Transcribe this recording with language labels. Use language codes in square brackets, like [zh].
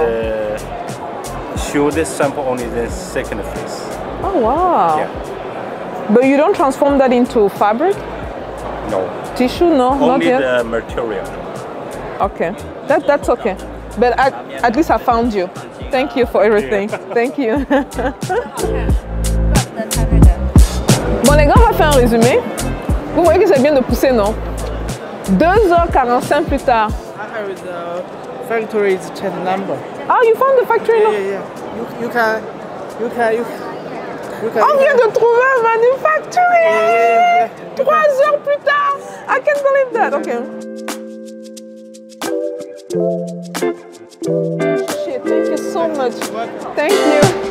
[en] and show this sample only the second phase. Oh wow. Yeah. But you don't transform that into fabric? No, Tissue? No, not only yet. the material. Okay, that's okay. But at least I found you. Thank you for everything. Thank you. [fr] Bon les gars, on va faire un résumé. Vous voyez que c'est bien de pousser, non? 2h45 plus tard. [en] I have the factory's check number. Oh, you found the factory? No? Yeah. You can. [fr] On vient de trouver un manufacturier! 3 heures plus tard! [en] I can't believe that. Okay. Shit, thank you so much. Thank you.